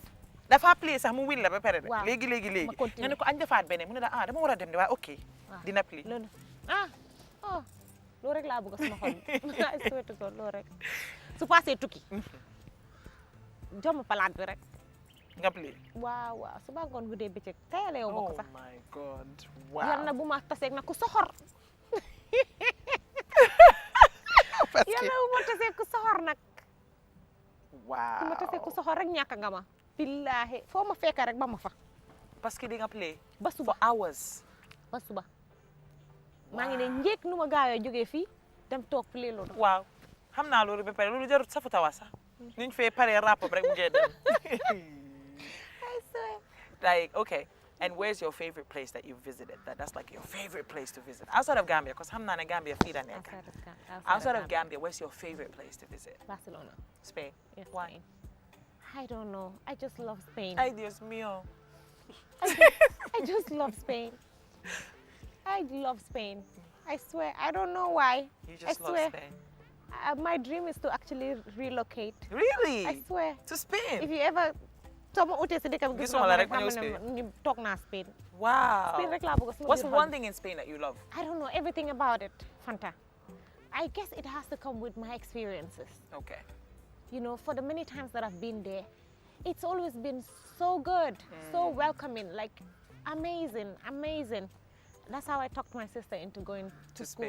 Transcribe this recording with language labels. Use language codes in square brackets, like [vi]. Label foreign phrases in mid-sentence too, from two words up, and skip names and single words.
[wo] dafa play sax mu wil la ba pare rek léegi nga ne ko añ defaat beneen mu ne la dama war a dem de waaye ok dina play oh loolu rek laa bëgg sama xol [en] I swear to God [wo] loolu rek su passé tukki jomm palaat bi rek nga play waaw suba ngoon guddee bëccëg tayale yow bokk sax [en] oh my God wow [wo] yal na bu ma taseeg nag ku soxor yal na bu ma taseeg ku soxor nag [en] wow [wo] ku ma taseeg ku soxor rek ñàkk nga ma billaahi foo ma fekk rek ba ma fa parce que di nga play ba suba [en] for hours [wo] ba suba maa ngi ne njëkk nu ma gaawee jógee fii dem toog play loolu waaw xam naa loolu ba pare loolu jarut safu tawa sax niñ fee paree rap rek mu ngee dem [en] I swear like okay and where's your favorite place that you've visited that's like your favorite place to visit outside of Gambia [wo] because xam naa ne [en] Gambia fii la nekk outside of Gambia where's your favorite place to visit [wo] Barcelona Spain [en] yes, why Spain. I don't know I just love Spain [es] ay Dios mío [en] I just love Spain I love Spain I swear I don't know why you just I love swear. Spain My dream is to actually relocate really I swear to Spain if you ever [wo] sama utee si dëkk bi Gisuma la rek ma ñëw [en] xam Spain. ne ñu toog naa Spain wow [wo] Spain rek laa bëgg sama [en] what's [wo] biir xol [en] one thing in Spain that you love I don't know everything about it Fanta I guess it has to come with my experiences okay you know for the many times that I've been there it's always been so good so welcoming like amazing that's how I talked my sister into going to school